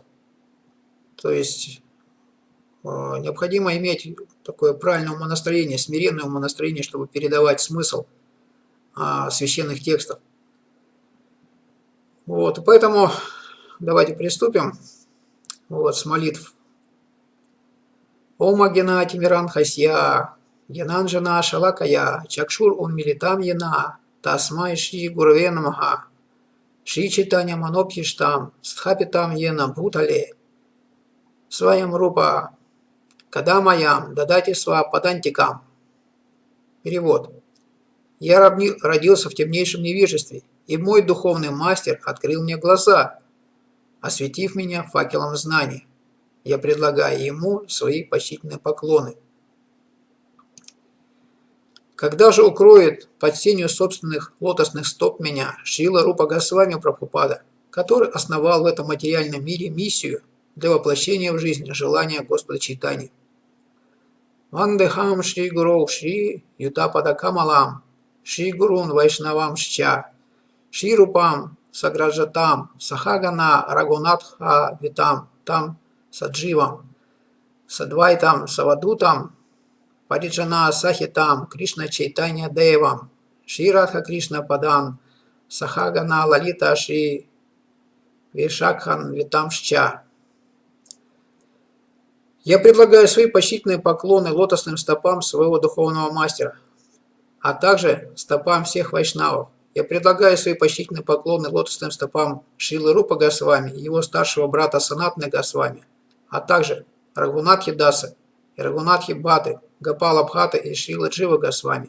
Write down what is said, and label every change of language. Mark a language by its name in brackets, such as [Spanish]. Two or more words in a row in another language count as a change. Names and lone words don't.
[Russian] То есть необходимо иметь такое правильное умонастроение, смиренное умонастроение, чтобы передавать смысл священных текстов. Поэтому давайте приступим с молитв. [Sanskrit] ॐ अज्ञान तिमिरान्धस्य ज्ञानाञ्जन शलाकया चक्षुर् उन्मीलितं येन तस्मै श्री गुरवे नमः श्री चैतन्य मनोऽभीष्टं स्थापितं येन भूतले स्वयं रूपः कदा मह्यं ददाति स्व पदान्तिकम्. [Russian] Перевод. Я родился в темнейшем невежестве, и мой духовный мастер открыл мне глаза, осветив меня факелом знаний. Я предлагаю ему свои почтительные поклоны. Когда же укроет под сенью собственных лотосных стоп меня Шрила Рупа Госвами Прабхупада, который основал в этом материальном мире миссию для воплощения в жизнь желания Господа Чайтаньи. [Sanskrit] वन्देऽहं श्री गुरोः श्री युत पद कमलं श्री गुरून् वैष्णवांश् च श्री रूपं साग्रजातं सह गण रघुनाथान्वितं तं स जीवम् साद्वैतं सावधूतं परिजन सहितं कृष्ण चैतन्य देवं श्री राधा कृष्ण पादान् सह गण ललिता श्री विशाखान्वितांश् च. [Russian] Я предлагаю свои почтительные поклоны лотосным стопам своего духовного мастера, а также стопам всех вайшнавов. Я предлагаю свои почтительные поклоны лотосным стопам Шрилы Рупа Госвами и его старшего брата Санатаны Госвами, а также Рагунатхи Даса и Рагунатхи Бхаты, Гопала Бхата и Шрила Джива Госвами.